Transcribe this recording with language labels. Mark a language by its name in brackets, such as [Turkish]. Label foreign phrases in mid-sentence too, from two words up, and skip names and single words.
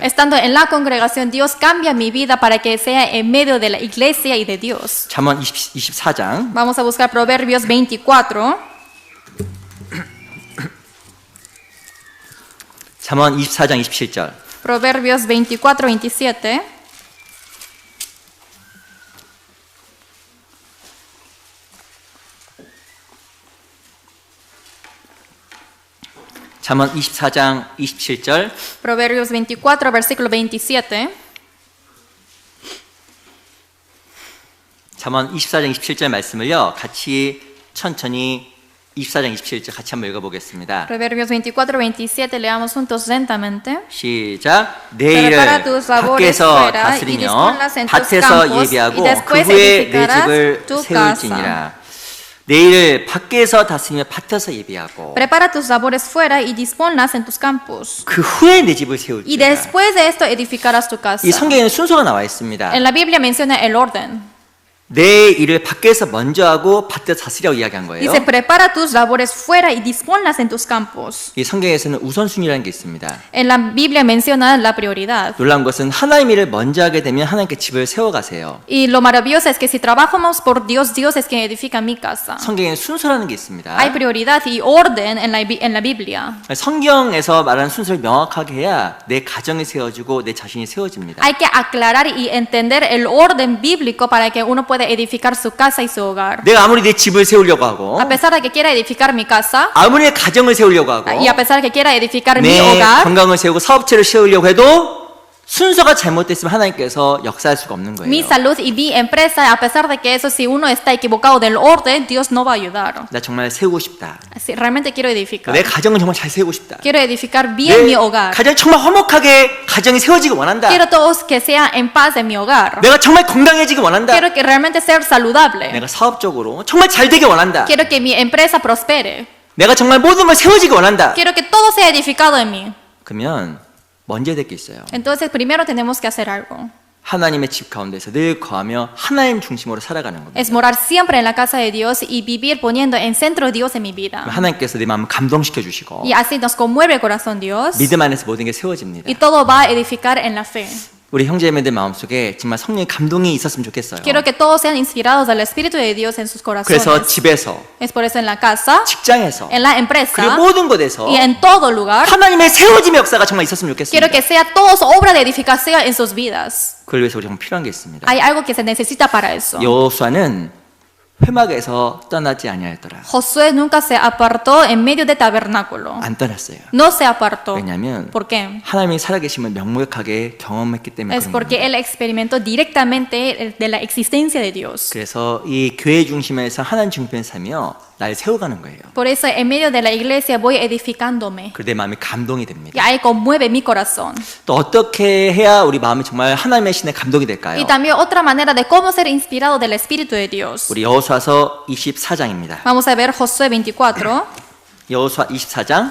[Spanish] Estando en la congregación, Dios cambia mi vida para que sea en medio de la iglesia y de Dios. [Korean] 잠언 24장 [Spanish] Vamos a buscar Proverbios 24. [Korean] 잠언 24장 27절. [Spanish] Proverbios 24, 27. [Korean] 잠언 24장 27절. [Spanish] Proverbios 24, versículo 27. [Korean] 잠언 24장 27절 말씀을요. 같이 천천히 24장 27절 같이 한번 읽어보겠습니다. [Spanish] Proverbios 24, 27. Leamos juntos lentamente. [Korean] 시작. 내일을 [Spanish] Prepara tus labores [Korean] 밖에서 [Spanish] fuera y [Korean] 다스리며 [Spanish] disponlas en tus [Korean] 밭에서 [Spanish] campos, [Korean] 예비하고 [Spanish] y [Korean] 그 [Spanish] después [Korean] 후에 내 [Spanish] edificarás [Korean] 집을 [Spanish] tu [Korean] 세울지니라. 내일을 밖에서 다스리며 밭에서 예비하고 [Spanish] Prepara tus labores fuera y disponlas en tus campos. [Korean] 그 후에 내 집을 [Spanish] Y [Korean] 세울지니라. [Spanish] después de esto edificarás tu casa. [Korean] 이 성경에는 순서가 나와 있습니다. [Spanish] En la Biblia menciona el orden. [Korean] 내 일을 밖에서 먼저 하고 밭에서 다스리라고 이야기한 거예요. [Spanish] Dice, prepara tus labores fuera y disponlas en tus campos. [Korean] 이 성경에서는 우선순위라는 게 있습니다. [Spanish] En la Biblia menciona la prioridad. [Korean] 놀라운 것은 하나님 일을 먼저 하게 되면 하나님께 집을 세워가세요. [Spanish] Y lo maravilloso es que si trabajamos por Dios, Dios es quien edifica mi casa. [Korean] 성경에 순서라는 게 있습니다. [Spanish] Hay prioridad y orden en la Biblia. [Korean] 성경에서 말하는 순서를 명확하게 해야 내 가정이 세워지고 내 자신이 세워집니다. [Spanish] Hay que aclarar y entender el orden bíblico para que uno pueda edificar su casa y su hogar. [Korean] 내가 아무리 내 집을 세우려고 하고 [Spanish] A pesar de que quiera edificar mi casa [Korean] 아무리 내 가정을 세우려고 하고 [Spanish] y a pesar de que quiera edificar mi [Korean] 내 [Spanish] hogar, [Korean] 건강을 세우고 사업체를 세우려고 해도 순서가 잘못됐으면 하나님께서 역사할 수가 없는 거예요. [Spanish] mi salud y mi empresa, a pesar de que eso, si uno está equivocado del orden, Dios no va a ayudar. [Korean] 나 정말 세우고 싶다. [Spanish] Si realmente quiero edificar, [Korean] 내 가정을 정말 잘 세우고 싶다. [Spanish] quiero edificar bien [Korean] 내 [Spanish] mi hogar. [Korean] 가정이 정말 화목하게 가정이 세워지기 원한다. [Spanish] Quiero todos que sea en paz en mi hogar. [Korean] 내가 정말 건강해지기 원한다. [Spanish] Quiero que realmente sea saludable. [Korean] 내가 사업적으로 정말 잘 되기 원한다. [Spanish] Quiero que mi empresa prospere. [Korean] 내가 정말 모든 걸 세워지기 원한다. [Spanish] Quiero que todo sea edificado en mí. [Korean] 그러면 먼저 해야 될 게 있어요. [Spanish] Entonces, primero tenemos que hacer algo. [Korean] 하나님의 집 가운데서 늘 거하며 하나님 중심으로 살아가는 겁니다. [Spanish] Es morar siempre en la casa de Dios y vivir poniendo en centro Dios en mi vida. [Korean] 하나님께서 내 마음을 감동시켜 주시고 [Spanish] Y así nos conmueve el corazón Dios [Korean] 믿음 안에서 모든 게 세워집니다. [Spanish] y todo va a edificar en la fe. [Korean] 우리 형제자매들 마음속에 정말 성령의 감동이 있었으면 좋겠어요. [Spanish] Quiero que todos sean inspirados del Espíritu de Dios en sus [Korean] 그래서 [Spanish] corazones. [Korean] 집에서, [Spanish] Es por eso en la casa, [Korean] 직장에서, [Spanish] en la [Korean] 그리고 [Spanish] empresa [Korean] 모든 곳에서 [Spanish] y en todo lugar. [Korean] 하나님의 세워짐의 역사가 정말 있었으면 [Spanish] Quiero [Korean] 좋겠습니다. [Spanish] que sea todos obra de edificación en sus vidas. [Korean] 그걸 위해서 우리 정말 필요한 게 있습니다. [Spanish] Hay algo que se necesita para eso. [Korean] 여호수아는 회막에서 떠나지 아니하였더라. [Spanish] Josué nunca se apartó en medio del tabernáculo. [Korean] 안 떠났어요. [Spanish] No se apartó. [Korean] 왜냐하면 [Spanish] ¿Por qué? [Korean] 하나님이 살아계심을 명백하게 경험했기 때문에 [Spanish] Es [Korean] 그런 [Spanish] porque [Korean] 겁니다. [Spanish] él experimentó directamente de la existencia de Dios. [Korean] 그래서 이 교회 중심에서 하나님 중심에 살며 날 세워가는 거예요. [Spanish] Por eso en medio de la iglesia voy edificándome. [Korean] 그래 내 마음이 감동이 [Spanish] Y [Korean] 됩니다. [Spanish] ahí conmueve mi corazón. [Korean] 또 어떻게 해야 우리 마음이 정말 하나님의 신에 감동이 될까요? [Spanish] Y también otra manera de cómo ser inspirado del Espíritu de Dios. [Korean] 우리 여호수아서 24장입니다. [Spanish] Vamos a ver Josué 24. [Korean] 여호수아 24장